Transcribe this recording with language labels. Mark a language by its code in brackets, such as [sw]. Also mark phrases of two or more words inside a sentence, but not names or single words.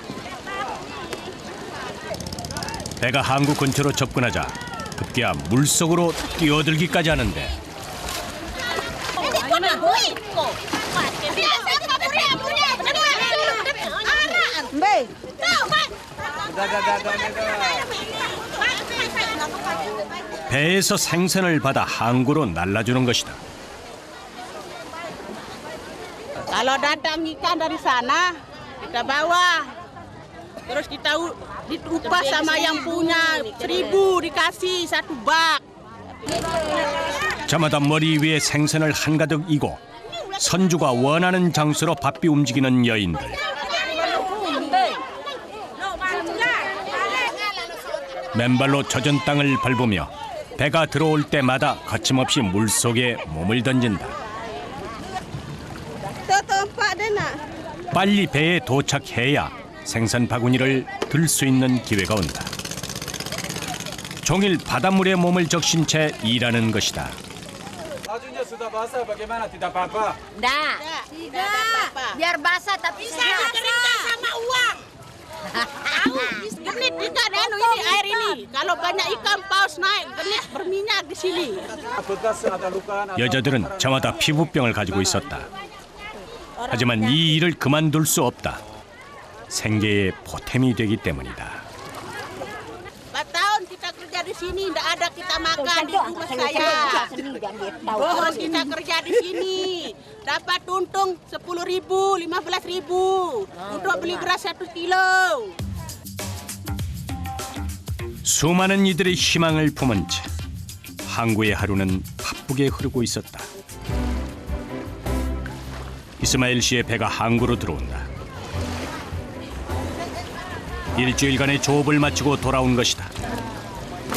[ko] 배가 항구 근처로 접근하자 급기야 물속으로 뛰어들기까지 하는데 배에서 생선을 받아 항구로 날라주는 것이다. [id] Kalau datang ikan dari sana, kita bawa. Terus kita diupah sama yang punya 1.000 dikasih 1 bak. [ko] 저마다 머리 위에 생선을 한가득 이고 선주가 원하는 장소로 바삐 움직이는 여인들. 맨발로 젖은 땅을 밟으며 배가 들어올 때마다 거침없이 물속에 몸을 던진다. 빨리 배에 도착해야 생선 바구니를 들 수 있는 기회가 온다. 종일 바닷물에 몸을 적신 채 일하는 것이다. [id] Bajunya sudah basah, bagaimana? Tidak apa-apa. Tidak. Biar basah tapi sehat. Keringkan sama uang. Tahu? Genit ikan ini air ini. Kalau banyak ikan paus naik, genit berminyak di sini. Bekas ada luka. [ko] 여자들은 저마다 피부병을 가지고 있었다. 하지만 이 일을 그만둘 수 없다. 생계의 보탬이 되기 때문이다. [id] 4 tahun kita kerja di sini, tidak ada kita makan di rumah saya. Terus kita kerja di sini, dapat untung 10.000, 15.000 untuk beli beras 1 kilo. [ko] 수많은 이들의 희망을 품은 채 항구의 하루는 바쁘게 흐르고 있었다. 이스마일 씨의 배가 항구로 들어온다. 일주일간의 조업을 마치고 돌아온 것이다.